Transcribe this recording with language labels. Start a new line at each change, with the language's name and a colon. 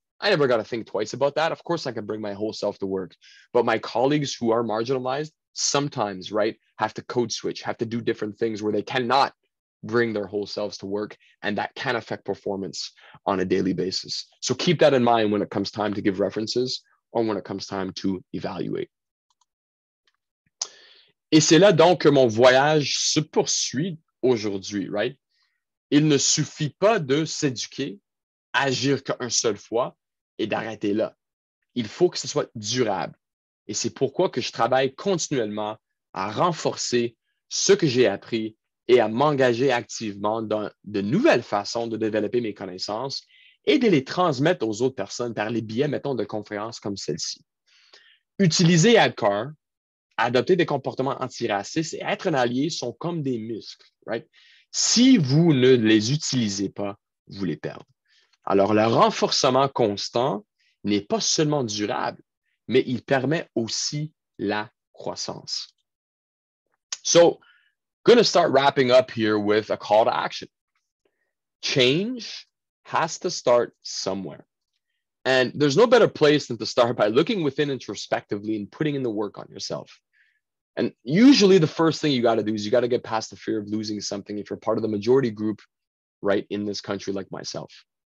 English: I never got to think twice about that. Of course, I can bring my whole self to work, but my colleagues who are marginalized sometimes, right, have to code switch, have to do different things where they cannot bring their whole selves to work, and that can affect performance on a daily basis. So keep that in mind when it comes time to give references or when it comes time to evaluate.
French: Et c'est là donc que mon voyage se poursuit aujourd'hui, right? Il ne suffit pas de s'éduquer, agir qu'une seule fois et d'arrêter là. Il faut que ce soit durable. Et c'est pourquoi que je travaille continuellement à renforcer ce que j'ai appris et à m'engager activement dans de nouvelles façons de développer mes connaissances et de les transmettre aux autres personnes par les biais, mettons, de conférences comme celle-ci. Utiliser ADCAR, adopter des comportements antiracistes et être un allié sont comme des muscles, right? Si vous ne les utilisez pas, vous les perdez. Alors, le renforcement constant n'est pas seulement durable, mais il permet aussi la croissance.
English: So, going to start wrapping up here with a call to action. Change has to start somewhere. And there's no better place than to start by looking within introspectively and putting in the work on yourself. And usually the first thing you got to do is you got to get past the fear of losing something if you're part of the majority group, right, in this country like myself.